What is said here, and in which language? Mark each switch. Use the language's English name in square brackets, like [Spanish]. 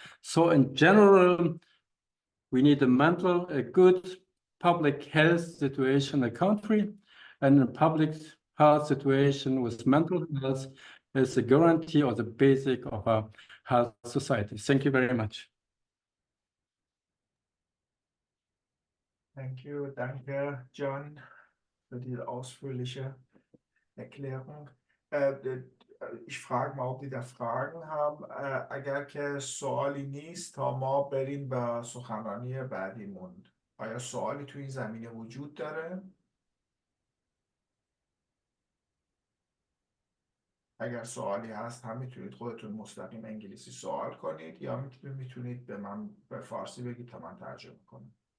[English] So in general, we need a good public health situation in the country, and a public health situation with mental health is a guarantee or the basic of a health society. Thank you very much. Thank you, [German] danke, John, für diese ausführliche Erklärung. Ich frage mal, ob die da Fragen haben. [Persian] اگر که سوالی نیست تا ما بریم به سخنرانی بعدیمون. آیا سوالی تو این زمینه وجود داره؟ اگر سوالی هست هم میتونید خودتون مستقیم انگلیسی سوال کنید یا میتونید به من به فارسی بگید تا من ترجمه کنم.